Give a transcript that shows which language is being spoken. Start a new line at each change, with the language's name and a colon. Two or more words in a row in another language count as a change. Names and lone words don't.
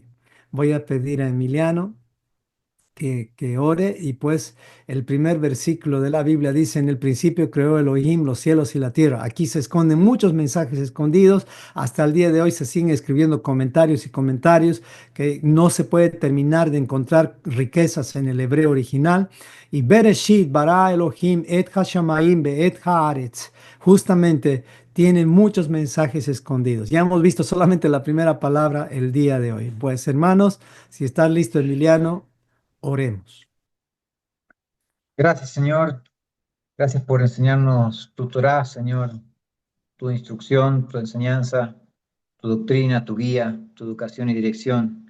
Spanish: Voy a pedir a Emiliano que ore, y pues el primer versículo de la Biblia dice: en el principio creó Elohim los cielos y la tierra. Aquí se esconden muchos mensajes escondidos. Hasta el día de hoy se siguen escribiendo comentarios y comentarios que no se puede terminar de encontrar riquezas en el hebreo original.
Hebrew: Y בראשית ברא אלוהים את השמים את הארץ,
Spanish: justamente tienen muchos mensajes escondidos. Ya hemos visto solamente la primera palabra el día de hoy. Pues hermanos, si estás listo, Emiliano, oremos. Gracias, Señor. Gracias por enseñarnos tu Torá, Señor, tu instrucción, tu enseñanza, tu doctrina, tu guía, tu educación y dirección.